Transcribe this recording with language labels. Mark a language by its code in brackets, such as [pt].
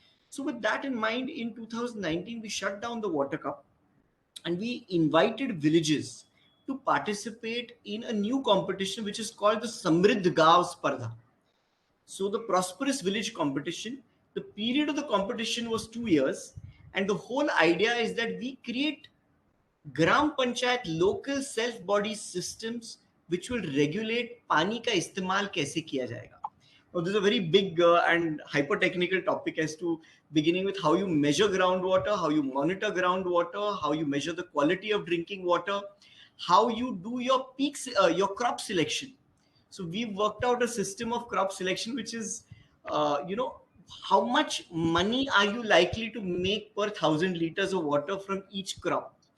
[en] So with that in mind, in 2019, we shut down the Water Cup and we invited villages to participate in a new competition, which is called the Samriddh Gav Spardha. So the Prosperous Village competition, the period of the competition was 2 years. And the whole idea is that we create [hi] gram panchayat [en] local self body systems which will regulate [hi] पानी का इस्तेमाल कैसे किया जाएगा. [en] Now, this is a very big and hyper technical topic as to beginning with how you measure groundwater, how you monitor groundwater, how you measure the quality of drinking water, how you do your peaks, your crop selection. So we've worked out a system of crop selection, which is, how much money are you likely to make per 1,000 liters of water from each crop.